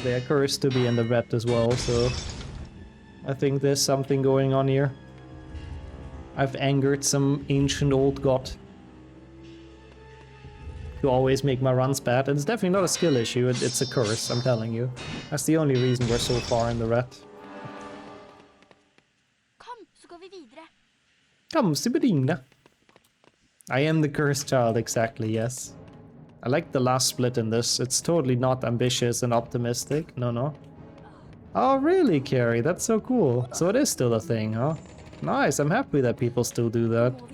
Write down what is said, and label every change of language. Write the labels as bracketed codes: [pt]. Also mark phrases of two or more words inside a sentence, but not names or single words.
[en] They are cursed to be in the red as well, so I think there's something going on here. I've angered some ancient old god to always make my runs bad. And it's definitely not a skill issue, it's a curse, I'm telling you. That's the only reason we're so far in the red. [no] Kom, så går vi videre. [en] Come, Sibirina. I am the cursed child, exactly, yes. I like the last split in this. It's totally not ambitious and optimistic. No. Oh, really, Carrie? That's so cool. So it is still a thing, huh? Nice, I'm happy that people still do that.